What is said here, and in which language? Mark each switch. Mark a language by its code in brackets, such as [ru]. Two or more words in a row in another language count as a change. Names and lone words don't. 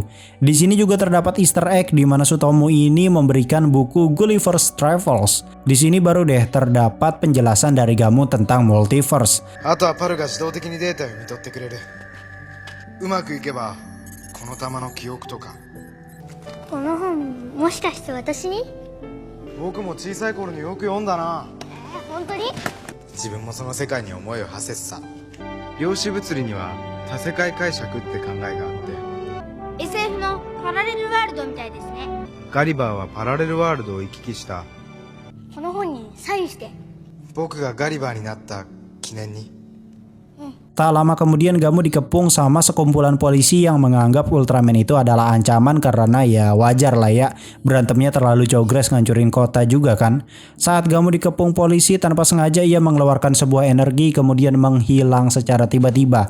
[id] Di sini juga terdapat [en] Easter egg [id] di mana Sutomu ini memberikan buku Gulliver's Travels. Di sini baru deh terdapat penjelasan dari Gamu tentang multiverse. [ja] あとはパルが自動的にデータを読み取ってくれる。うまくいけばの玉の記憶とか。この本もしかして私に？僕も小さい頃によく読んだな。本当に？自分もその世界に思いを馳せてさ。量子物理には多世界解釈って考えがあって、 SF のパラレルワールドみたいですね。ガリバーはパラレルワールドを行き来した。この本にサインして。僕がガリバーになった記念に。 [id] Tak lama kemudian Gamu dikepung sama sekumpulan polisi yang menganggap Ultraman itu adalah ancaman karena ya wajar lah ya, berantemnya terlalu jogres ngancurin kota juga kan. Saat Gamu dikepung polisi, tanpa sengaja ia mengeluarkan sebuah energi kemudian menghilang secara tiba-tiba.